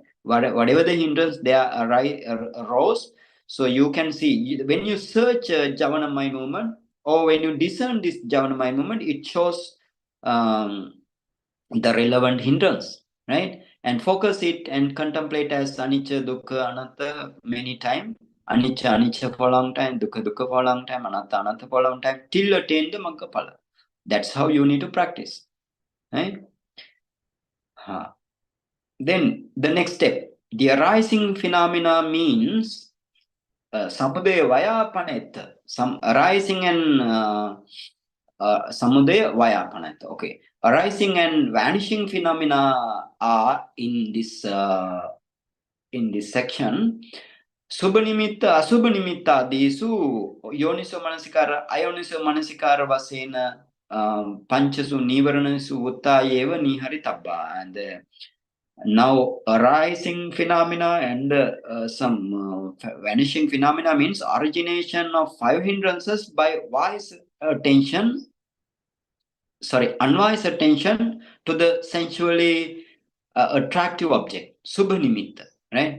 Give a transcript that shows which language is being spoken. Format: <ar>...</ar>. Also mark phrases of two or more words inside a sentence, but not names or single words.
<en>Whatever the hindrance there arose, so you can see when you search javana mind movement, or when you discern this javana mind movement, it shows the relevant hindrance, right? And focus it and contemplate as</en> <pi>anicca, dukkha, anatta</pi> <en>many times.</en> <pi>Anicca, anicca</pi> <en>for a long time,</en> <pi>dukkha, dukkha</pi> <en>for a long time,</en> <pi>anatta, anatta</pi> <en>for a long time, till attain the</en> <pi>magga phala.</pi> <en>That's how you need to practice, right? Then the next step, the arising phenomena means</en> <pi>samudaya vaya panetta.</pi> <en>Some arising and</en> <pi>samudaya vaya panetta.</pi> <en>Okay, arising and vanishing phenomena are in this section.</en> <pi>Subha nimitta, asubha nimitta disu yoniso manasikara, ayoniso manasikara vasena panchasu nīvaraṇasu uttājeva nīharitabba.</pi> <en>And now arising phenomena and some vanishing phenomena means origination of 5 hindrances by unwise attention to the sensually attractive object,</en> <pi>subha nimitta,</pi> <en>right?</en>